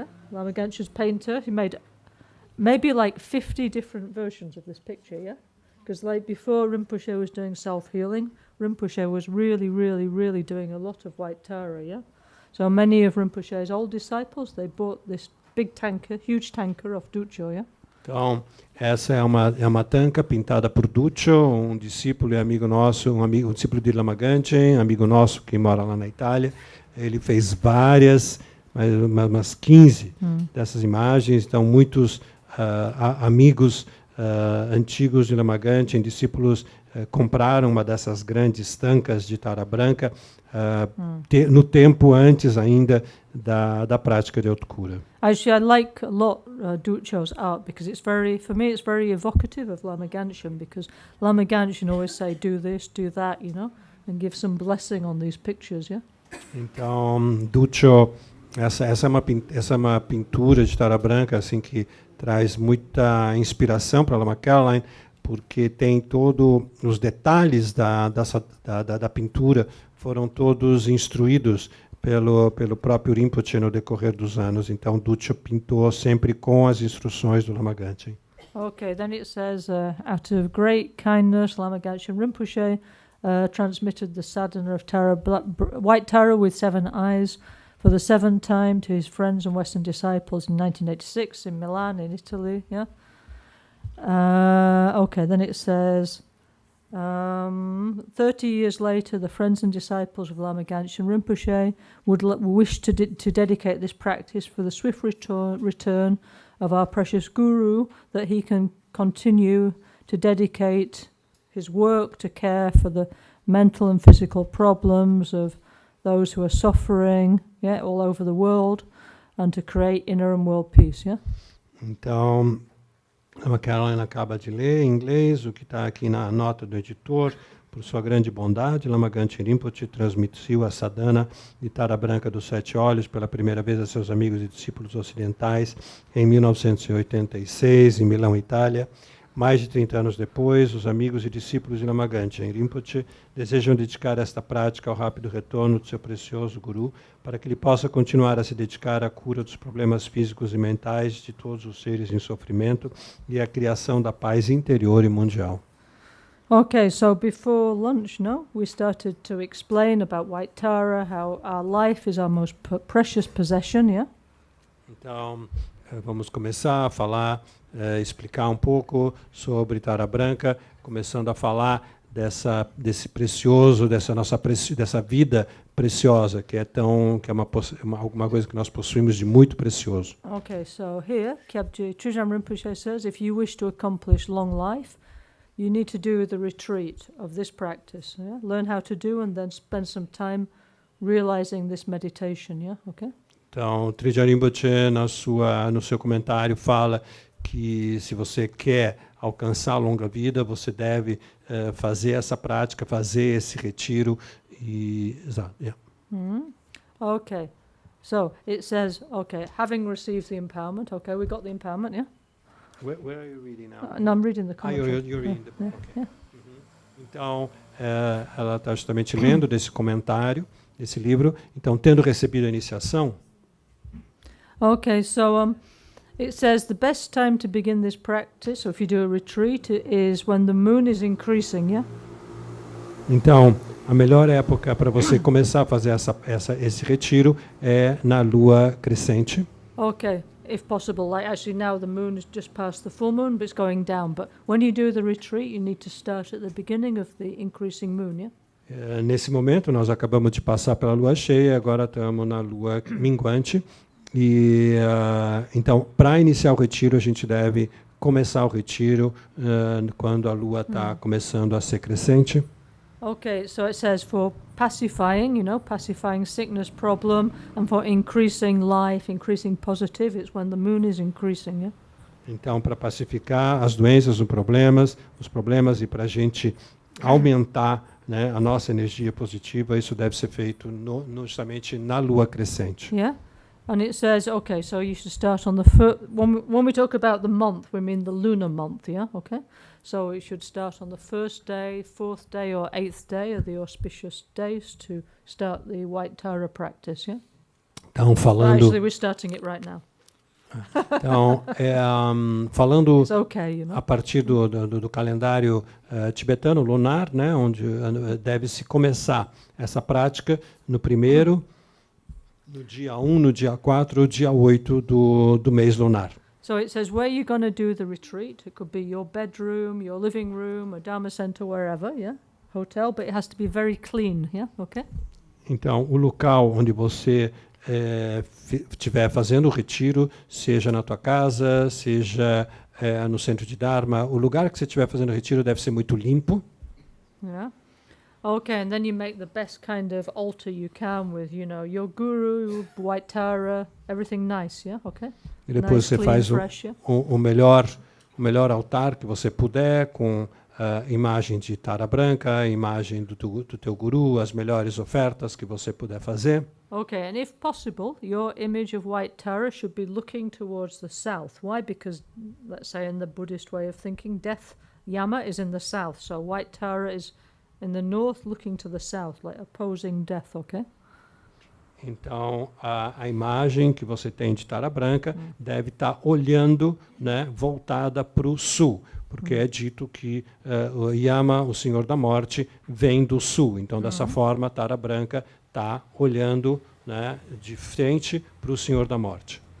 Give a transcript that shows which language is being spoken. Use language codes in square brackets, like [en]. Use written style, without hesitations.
[en] Yeah, Lama Gansha's painter. He made maybe like 50 different versions of this picture. Yeah, because like before Rinpoche was doing self-healing, Rinpoche was really doing a lot of White Tara. Yeah, so many of Rinpoche's old disciples, they bought this big tanker, huge tanker of Duccio. Yeah. [pt] Então, essa é uma tanca pintada por Duccio, um discípulo e amigo nosso, um discípulo de Lama Ganchen, amigo nosso que mora lá na Itália. Ele fez várias, umas 15 dessas imagens. Então, muitos amigos antigos de Lama Ganchen, discípulos, compraram uma dessas grandes tancas de Tara Branca no tempo antes ainda da prática de autocura. [en] Actually, I like a lot Duccio's art because for me it's very evocative of Lama Ganshan, because Lama Ganshan always say do this, do that, and give some blessing on these pictures, yeah? [pt] Então, Duccio, essa é uma pintura de Tara Branca assim que traz muita inspiração para Lama Caroline, porque tem todos os detalhes da pintura foram todos instruídos pelo próprio Rinpoche no decorrer dos anos. Então, Duccio pintou sempre com as instruções do Lama Ganchen. [en] Okay, then it says, out of great kindness, Lama Gangchen Rinpoche transmitted the sadhana of white Tara with 7 eyes for the 7th time to his friends and Western disciples in 1986 in Milan, in Italy. Yeah. Okay, then it says, 30 years later, the friends and disciples of Lama Gangchen Rinpoche would wish to dedicate this practice for the swift return of our precious Guru, that he can continue to dedicate his work to care for the mental and physical problems of those who are suffering, yeah, all over the world, and to create inner and world peace, yeah? [pt] Então, a Caroline acaba de ler em inglês o que está aqui na nota do editor. Por sua grande bondade, Lama Gangchen Rinpoche transmitiu a sadhana de Branca dos Sete Olhos pela primeira vez a seus amigos e discípulos ocidentais em 1986, em Milão, Itália. Mais de 30 anos depois, os amigos e discípulos de Lama Gangchen Rinpoche desejam dedicar esta prática ao rápido retorno do seu precioso Guru, para que ele possa continuar a se dedicar à cura dos problemas físicos e mentais de todos os seres em sofrimento e à criação da paz interior e mundial. [en] Okay, so before lunch, we started to explain about White Tara, how our life is our most precious possession, yeah? [pt] Então, vamos começar a falar, explicar um pouco sobre Tara Branca, começando a falar desse precioso, dessa vida preciosa, que é alguma coisa que nós possuímos de muito precioso. [en] Okay, so here, Kyabje Trijang Rinpoche says, if you wish to accomplish long life, you need to do the retreat of this practice. Yeah? Learn how to do and then spend some time realizing this meditation. Yeah, okay. [pt] Então, Trijang Rinpoche no seu comentário fala que se você quer alcançar a longa vida, você deve fazer essa prática, fazer esse retiro e yeah. [en] Okay. So it says, okay, having received the empowerment. Okay, we got the empowerment. Yeah. Where are you reading now? No, I'm reading the commentary. You're reading the book. Okay. Yeah. [pt] Então, ela está justamente lendo desse comentário, desse livro. Então, tendo recebido a iniciação. [en] Okay, so it says the best time to begin this practice, or if you do a retreat, is when the moon is increasing. Yeah. [pt] Então, a melhor época para você começar a fazer esse retiro é na lua crescente. [en] Okay. If possible, like actually now the moon is just past the full moon, but it's going down. But when you do the retreat, you need to start at the beginning of the increasing moon, yeah? [pt] Nesse momento, nós acabamos de passar pela lua cheia, agora estamos na lua minguante. E então, para iniciar o retiro, a gente deve começar o retiro quando a lua está começando a ser crescente. [en] Okay, so it says for pacifying, pacifying sickness problem, and for increasing life, increasing positive, it's when the moon is increasing, yeah? [pt] Então, para pacificar as doenças, os problemas e para a gente aumentar, né, a nossa energia positiva, isso deve ser feito justamente na lua crescente. [en] Yeah, and it says, okay, so you should start on the when we talk about the month, we mean the lunar month, yeah, okay? So it should start on the 1st day, 4th day, or 8th day are the auspicious days to start the White Tara practice, yeah? [pt] Então, falando... [en] Actually, we're starting it right now. [pt] Então, falando [en] okay, [pt] a partir do calendário tibetano lunar, né, onde deve-se começar essa prática no primeiro, no dia 1, no dia 4, no dia 8 do mês lunar. [en] So it says where you're going to do the retreat. It could be your bedroom, your living room, a Dharma center, wherever, yeah? Hotel, but it has to be very clean, yeah? Okay? [pt] Então, o local onde você estiver fazendo o retiro, seja na tua casa, seja no centro de Dharma, o lugar que você estiver fazendo o retiro deve ser muito limpo. [en] Yeah. Okay, and then you make the best kind of altar you can with, your guru, White Tara, everything nice, yeah? Okay? [pt] E depois você faz o melhor altar que você puder, com imagem de Tara Branca, a imagem do teu guru, as melhores ofertas que você puder fazer. [en] Okay, and if possible, your image of White Tara should be looking towards the south. Why? Because, let's say in the Buddhist way of thinking, death, Yama, is in the south. So White Tara is in the north looking to the south, like opposing death, okay? [pt] Então, a imagem que você tem de Tara Branca deve estar olhando, né, voltada para o sul, porque é dito que o Yama, o Senhor da Morte, vem do sul. Então, dessa forma, a Tara Branca está olhando, né, de frente para o Senhor da Morte.